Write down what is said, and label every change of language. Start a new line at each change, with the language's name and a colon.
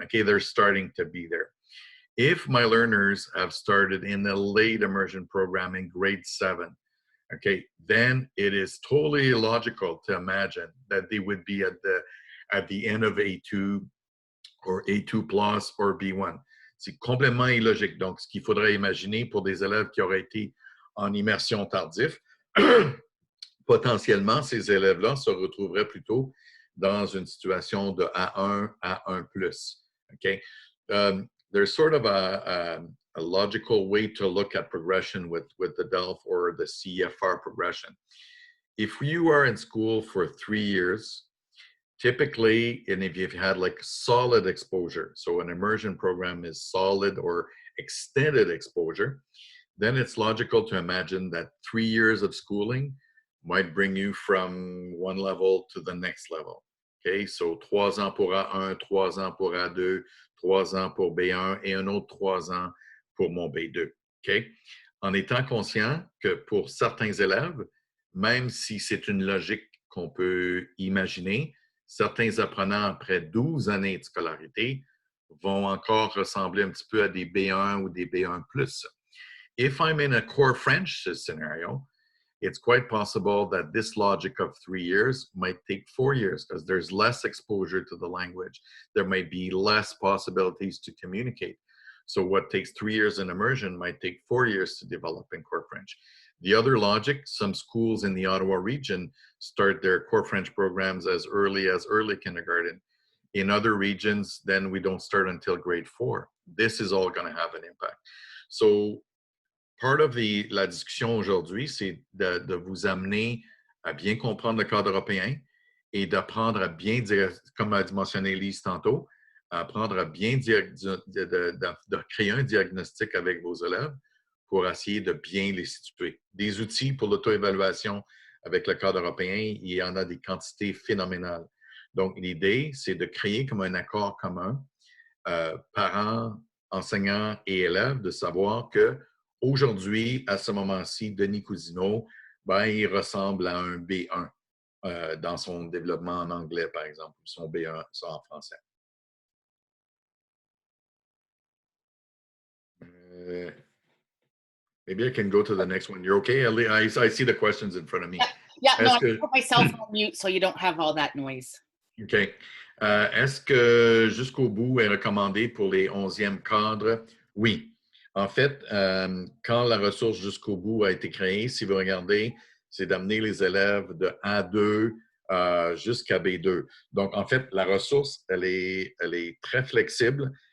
English: Okay, they're starting to be there. If my learners have started in the late immersion program in grade 7, okay, then it is totally illogical to imagine that they would be at the end of A2 or A2 plus or B1.
French: C'est complètement illogique. Donc, ce qu'il faudrait imaginer pour des élèves qui auraient été en immersion tardif, potentiellement, ces élèves-là se retrouveraient plutôt dans une situation de A1 à 1+.
English: Okay? There's sort of a logical way to look at progression with the DELF or the CEFR progression. If you are in school for 3 years, typically, and if you've had like solid exposure, so an immersion program is solid or extended exposure, then it's logical to imagine that 3 years of schooling might bring you from one level to the next level.
French: Okay, so 3 ans pour A1, 3 ans pour A2, 3 ans pour B1 et un autre 3 ans pour mon B2. Okay? En étant conscient que pour certains élèves, même si c'est une logique qu'on peut imaginer, certains apprenants après 12 années de scolarité vont encore ressembler un petit peu à des B1 ou des B1+.
English: If I'm in a core French scenario, it's quite possible that this logic of 3 years might take 4 years because there's less exposure to the language. There might be less possibilities to communicate. So what takes 3 years in immersion might take 4 years to develop in core French. The other logic, some schools in the Ottawa region start their core French programs as early kindergarten. In other regions, then we don't start until grade 4. This is all going to have an impact. So part of
French: la discussion aujourd'hui, c'est de vous amener à bien comprendre le cadre européen et d'apprendre à bien, comme a mentionné Lise tantôt, apprendre à bien de créer un diagnostic avec vos élèves pour essayer de bien les situer. Des outils pour l'auto-évaluation avec le cadre européen, il y en a des quantités phénoménales. Donc, l'idée, c'est de créer comme un accord commun, parents, enseignants et élèves, de savoir que aujourd'hui, à ce moment-ci, Denis Cousineau, ben, il ressemble à un B1 dans son développement en anglais, par exemple, ou son B1 ça en français.
English: Maybe I can go to the next one. You're okay? I see the questions in front of me. Yeah, no,
French: Est-ce
English: I
French: que,
English: put myself on mute so you don't have all that noise. OK.
French: Est-ce que jusqu'au bout est recommandé pour les 11e cadres? Oui. En fait, quand la ressource jusqu'au bout a été créée, si vous regardez, c'est d'amener les élèves de A2 jusqu'à B2. Donc, en fait, la ressource, elle est très flexible.